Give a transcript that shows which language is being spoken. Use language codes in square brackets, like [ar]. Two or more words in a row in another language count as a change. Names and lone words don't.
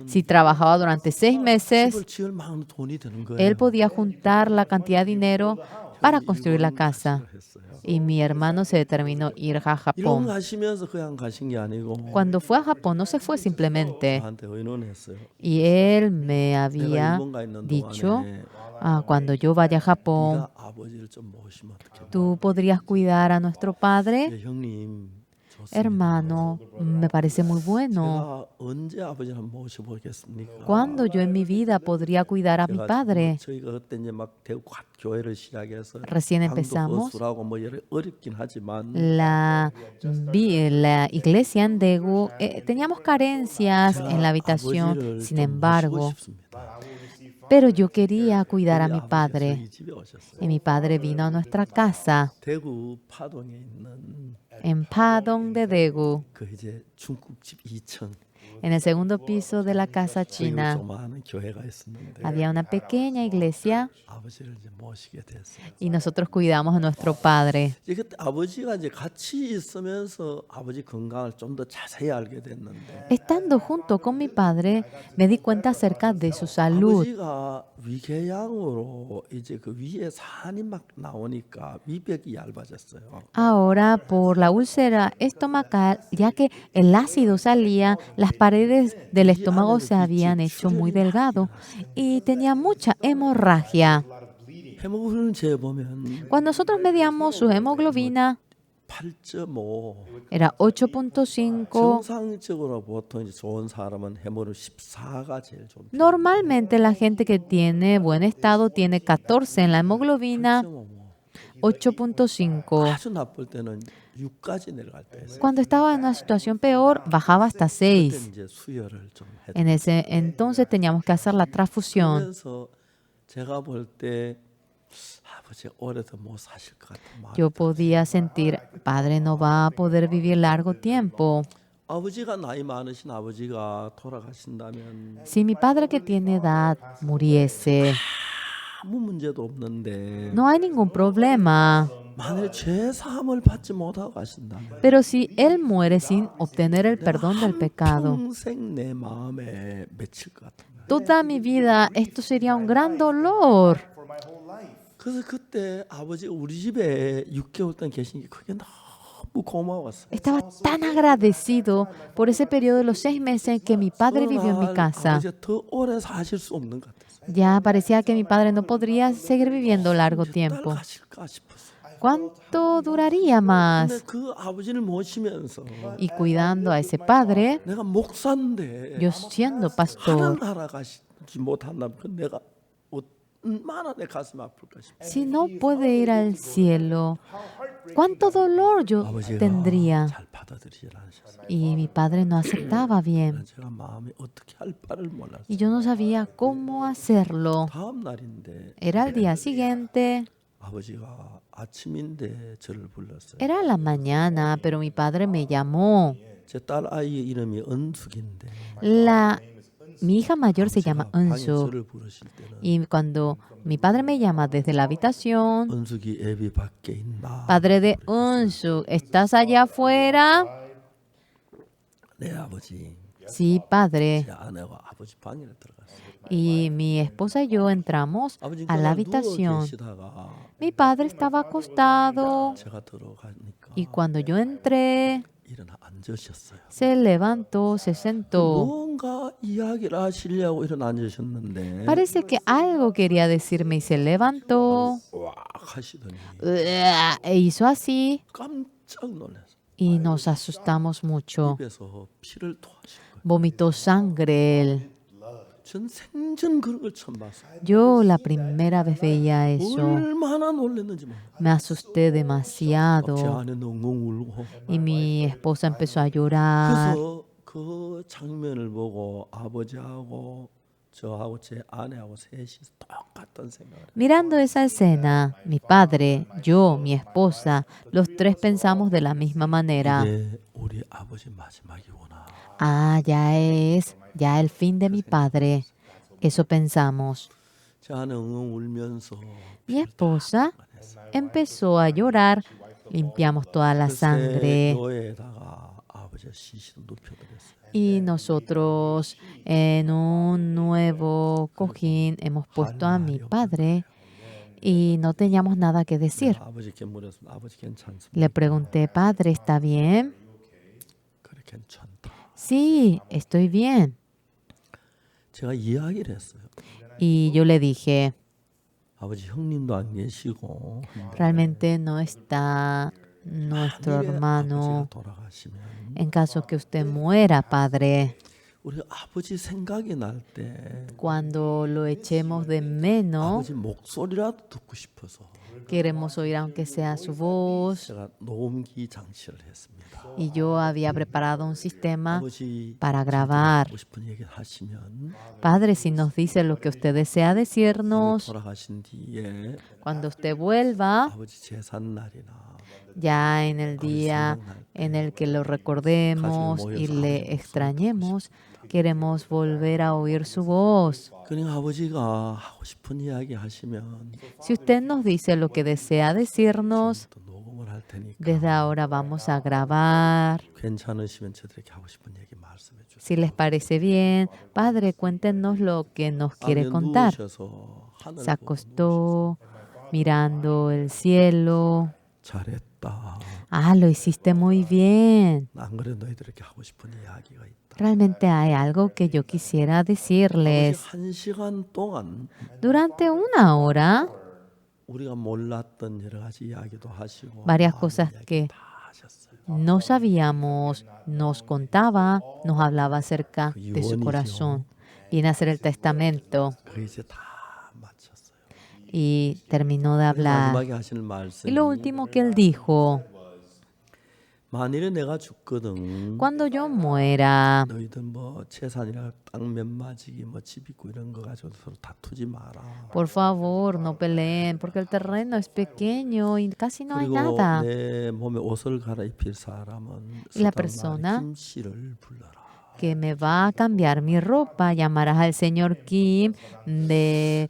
[es] Si trabajaba durante 6 meses, [ko] 집을 지을 만한 돈이 되는 거예요. [es] él podía juntar la cantidad de dinero para construir la casa. [ko] 일본을 했어요. [es] Y mi hermano se determinó ir a 일본 Japón. [ko] 가시면서 그냥 가신 게 아니고 [es] Cuando fue a Japón, no se fue simplemente. [ko] 저한테 의논했어요. [es] Y él me [ko] 내가 [es] había [ko] 일본 가 있는 [es] dicho, [ko] 동안에 [es] cuando yo vaya a Japón, [ko] 네가 아버지를 좀 모시면 어떡해. [es] tú podrías cuidar a nuestro padre. [ko] 예, 형님 좋습니다. [es] Hermano, me parece muy bueno. [ko] 제가 언제 아버지를 한번 모셔보겠습니까? [es] ¿Cuándo yo en mi vida podría cuidar a mi [ko] 제가 [es] padre? [ko] 저희가 그때 이제 막 대구 교회를 시작해서 [es] Recién [ko] 방도 [es] empezamos [ko] 허술하고 뭐 여러 어렵긴 하지만 [es] la iglesia en Daegu. Teníamos carencias en la habitación, [ko] 아버지를 [es] sin [ko] 좀 [es] embargo, [ko] 모시고 싶습니다. [es] pero yo quería cuidar a [ko] 우리 [es] mi [ko] 아버지가 [es] padre. [ko] 저희 집에 오셨어요. [es] Y mi padre vino a nuestra casa [ko] 대구 파동에 있는 [es] en Padong de Daegu, [ko] 그 이제 중국집 2층 [es] en el segundo piso de la casa [ko] 저희 [es] china. [ko] 조그마한 교회가 있었는데 [es] Había una pequeña iglesia [ko] 아버지를 이제 모시게 됐어요. [es] y nosotros cuidamos a nuestro padre. [ko] 이제 그때 아버지가 이제 같이 있으면서 아버지 건강을 좀 더 자세히 알게 됐는데 [es] Estando junto con mi padre, me di cuenta acerca de su salud. [ko] 아버지가 위궤양으로 이제 그 위에 산이 막 나오니까 위벽이 얇아졌어요. [es] Ahora, por la úlcera estomacal, ya que el ácido salía, las paredes del estómago se habían hecho muy delgado y tenía mucha hemorragia. [ko] 헤모글로빈 재보면 [es] Cuando nosotros medíamos su hemoglobina, 8.5. era 8.5. [ko] 정상적으로 보통 이제 좋은 사람은 헤모를 14가 제일 좋은. [es] Normalmente la gente que tiene buen estado tiene 14 en la hemoglobina, 8.5. [ko] 아주 나쁠 때는 6까지 내려갈 때 있어요. [es] Cuando estaba en una situación peor, bajaba hasta [ko] 그때 6. 이제 수혈을 좀 했죠. [es] En ese entonces teníamos que hacer la transfusión. [ko] 그래서 제가 볼 때 아버지 오래 더 못 사실 것 같은 마음이 [es] Yo podía sentir, padre no va a poder vivir largo tiempo. [ko] 아버지가 나이 많으신 아버지가 돌아가신다면 [es] Si mi padre que tiene edad muriese, [ko] 아무 문제도 없는데 [es] no hay ningún problema. [ko] 만일 죄 사함을 받지 못하고 가신다면 [es] Pero si él muere sin obtener el perdón del pecado, [ko] 평생 내 마음에 맺힐 것 같은 거예요. [es] toda mi vida esto sería un gran dolor. [ko] 그래서 그때 아버지가 우리 집에 6개월 동안 계신 게 그게 너무 고마웠어요. [es] Estaba tan agradecido por ese periodo de los 6 meses que mi padre vivió en mi casa. [ko] 아버지가 더 오래 사실 수 없는 것 같았어요. [es] Ya parecía que mi padre no podría seguir viviendo largo tiempo. [ko] 가실까 싶었어요. [es] ¿Cuánto duraría más? [ko] 근데 그 아버지를 모시면서 [es] Y cuidando a ese padre, [ko] 내가 목사인데 [es] yo siendo pastor, [ko] 하늘나라 가시지 못한다면 그 내가 얼마나 내 가슴 아플까 싶어요. [es] si no puede ir al cielo, ¿cuánto dolor yo [ko] 아버지가 [es] tendría? [ko] 잘 받아들이질 않으셨어요. [es] Y mi padre no aceptaba bien. [ko] 제가 마음이 어떻게 할 바를 몰랐어요. [es] Y yo no sabía cómo hacerlo. [ko] 다음 날인데 [es] Era el día siguiente, [ko] 아버지가 아침인데 저를 불렀어요. [es] era la mañana, pero mi padre me llamó. [ko] 제 딸 아이의 이름이 은숙인데 [es] Mi hija mayor se llama [ko] 방에 [es] Unsu. [ko] 저를 부르실 때는 [es] Y cuando mi padre me llama desde la habitación, [ko] 은숙이 애비 밖에 있나? [es] padre de Unsu, ¿estás allá afuera? [ko] 네 아버지. [es] Sí, padre. [ko] 제 아내와 아버지 방에 들어갔어요. [es] Y mi esposa y yo entramos [ko] 아버지 [es] a la [ko] 그냥 누워 [es] habitación. [ko] 계시다가 [es] Mi padre estaba acostado [ko] 제가 들어가니까 [es] y cuando yo entré, [ko] 일어나 앉으셨어요. [es] se levantó, se sentó. [ko] 뭔가 이야기를 하시려고 일어나 앉으셨는데 [es] Parece que algo quería decirme y se levantó [ko] 와 하시더니 [es] e hizo así [ko] 깜짝 놀랐어요. [es] y nos asustamos mucho. [ko] 입에서 피를 토하신 거예요. [es] Vomitó sangre él. [ko] 전 생전 그런 걸 처음 봤어요. [es] Yo la primera vez veía eso. [ko] 얼마나 놀랐는지 몰라요. [es] Me asusté [ko] 제 [es] demasiado [ko] 아내는 엉엉 울고 [es] y mi esposa empezó a llorar. [ko] 그래서 그 장면을 보고 아버지하고 저하고 제 아내하고 셋이 똑같은 생각을 해요. [es] Mirando esa escena, mi padre, yo, mi esposa, los tres pensamos de la misma manera. [ko] 이게 우리 아버지 마지막이구나. [es] Ya el fin de mi padre. Eso pensamos. [ko] 제 아내 엉엉 울면서 [es] Mi esposa empezó a llorar. Limpiamos toda la [ko] 새 [es] sangre. [ko] 교회에다가 아버지 아버지의 시신을 눕혀드렸어요. [es] Y nosotros en un nuevo cojín hemos puesto a mi padre y no teníamos nada que decir. [ko] 아버지께 물었습니다. 아버지 괜찮습니까? [es] Le pregunté, Padre, ¿está bien? [ko] 그래 괜찮다. [es] Sí, estoy bien. [ko] 제가 이야기를 했어요. [es] Y yo le dije, [ko] 아버지 형님도 안 계시고 [es] realmente no está nuestro [ko] 만일에 [es] hermano. [ko] 아버지가 돌아가시면 [es] En caso que usted muera, Padre, [ko] 우리 아버지 생각이 날 때 [es] cuando lo echemos de menos, [ko] 아버지 목소리라도 듣고 싶어서 [es] queremos oír aunque sea su voz. [ko] 제가 녹음기 장치를 했습니다. [es] Y yo había preparado un sistema [ko] 아버지 [es] para grabar. [ko] 하고 싶은 얘기 하시면 [es] Padre, si nos dice lo que usted desea decirnos, [ko] 돌아가신 뒤에 [es] cuando usted vuelva, [ko] 아버지 제산 날이나 [es] ya en el día en el que lo recordemos y le extrañemos, queremos volver a oír su voz. [ko] 그냥 아버지가 하고 싶은 이야기 하시면 [es] Si usted nos dice lo que desea decirnos, [ko] 또 녹음을 할 테니까 [es] desde ahora vamos a grabar. [ko] 괜찮으시면 저들에게 하고 싶은 얘기 말씀해 주세요. [es] Si les parece bien, Padre, cuéntenos lo que nos quiere [ko] 아버지 [es] contar. [ko] 누우셔서 하늘 [es] Se [ko] 보고 [es] acostó mirando el cielo. [ko] 잘했다. [es] Ah, lo hiciste muy bien. [ko] 안 그래 너희들에게 하고 싶은 이야기가 있다. [es] Realmente hay algo que yo quisiera [ko] 아버지 [es] decirles. [ko] 1시간 동안 [es] Durante una hora, [ko] 우리가 몰랐던 여러 가지 이야기도 하시고 [es] varias [ko] 마음 [es] cosas [ko] 이야기 [es] que [ko] 다 하셨어요. [es] no sabíamos, nos contaba, nos hablaba acerca de su corazón. Viene a hacer el testamento [ko] 그 이제 다 마쳤어요. [es] y terminó de hablar. [ko] 마지막에 하시는 [es] Y [ko] 말씀이 [es] lo último que él dijo, [ko] 만일에 내가 죽거든 [es] cuando yo muera, [ko] 너희들 뭐 재산이나 땅 몇 마지기 뭐 집 있고 이런 거 가지고 서로 다투지 마라. [es] por favor, no peleen, porque el terreno es pequeño y casi no hay [ko] 그리고 [es] nada. [ko] 내 몸에 옷을 갈아입힐 사람은 [es] Y la [ko] 서당 [es] persona [ko] 마을의 김 씨를 불러라. [es] Que me va a cambiar mi ropa, llamarás al señor Kim del